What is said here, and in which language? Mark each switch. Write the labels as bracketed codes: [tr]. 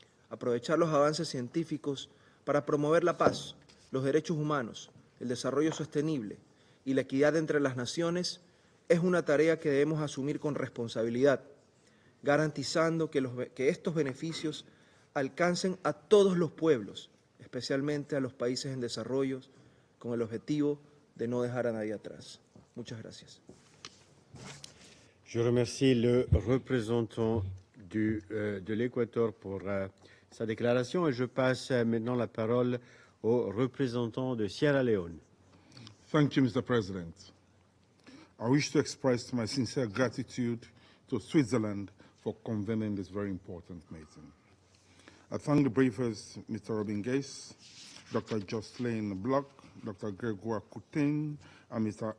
[es] Aprovechar los avances científicos para promover la paz, los derechos humanos, el desarrollo sostenible y la equidad entre las naciones es una tarea que debemos asumir con responsabilidad, garantizando que estos beneficios alcancen a todos los pueblos, especialmente a los países en desarrollo, con el objetivo de no dejar a nadie atrás. Muchas gracias. [fr] Je remercie le représentant de l'Équateur pour sa déclaration et je passe maintenant la parole au représentant de Sierra Leone. [en] Thank you, Mr. President. I wish to express my sincere gratitude to Switzerland for convening this very important meeting. I thank the briefers, Mr. Robin Geiss, Dr. Jocelyn Bloch, Dr. Grégoire Courtine, and Mr.